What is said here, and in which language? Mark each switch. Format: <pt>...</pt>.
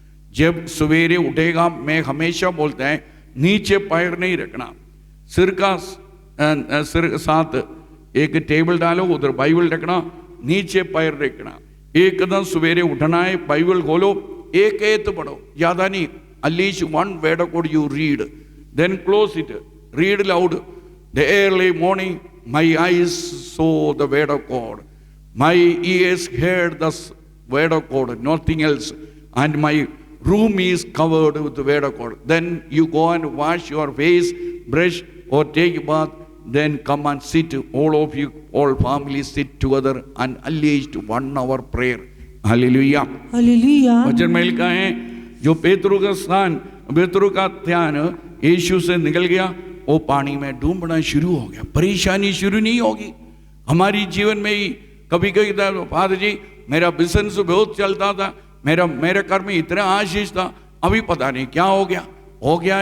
<hi>जब सवेरे उठेगा, मैं हमेशा बोलता है नीचे पैर नहीं रखना, सिर का सिर साथ एक टेबल डालो, उधर बाइबल रखना, नीचे पैर रखना। एकदम सवेरे उठना है, बाइबल खोलो, एक एत पढ़ो, ज्यादा नहीं, at least</hi> <en>1 word of God you read, then close it, read loud. The early morning my eyes saw the word of God, my ears heard the word of God, nothing else, and my room is covered with the word of God. Then you go and wash your face, brush or take a bath, then come and sit, all of you, all families sit together and at least 1 hour prayer. Hallelujah,</en> <hi>hallelujah. वचन में लिखा है, जो पेतरू का स्थान, पेतरू का ध्यान यीशु से निकल गया, वो पानी में डूबना शुरू हो गया। परेशानी शुरू नहीं होगी हमारी जीवन में ही। कभी कभी फादर जी मेरा बिजनेस बहुत चलता था, मेरे घर में इतना आशीष था, अभी पता नहीं क्या हो गया।</hi>